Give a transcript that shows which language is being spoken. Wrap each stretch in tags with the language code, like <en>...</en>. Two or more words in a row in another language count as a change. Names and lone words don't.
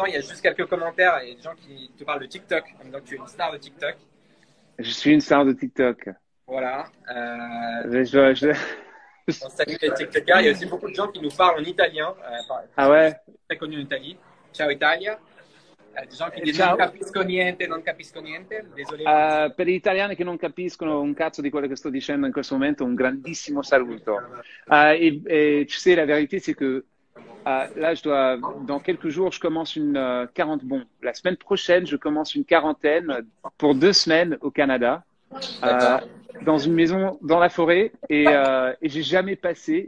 <fr>Il y a juste quelques commentaires et des gens qui te parlent de TikTok. Donc tu es une star de TikTok. Je suis une star de TikTok. Voilà. On salue les TikTokers. Il y a aussi beaucoup de gens qui nous parlent en italien. Ah ouais? Très connu en Italie.</fr> <it>Ciao Italia.</it> <fr>Des gens qui disent</fr> <it>non capisco niente.</it> <fr>Désolé.</fr> <it>Per gli italiani che non capiscono un cazzo di quello che sto dicendo in questo momento, un grandissimo saluto.</it> <fr>Tu sais, la vérité, c'est que là, dans quelques jours, je commence la semaine prochaine, je commence une quarantaine pour 2 semaines au Canada. euh, D'accord. dans une maison dans la forêt et j'ai jamais passé.</fr>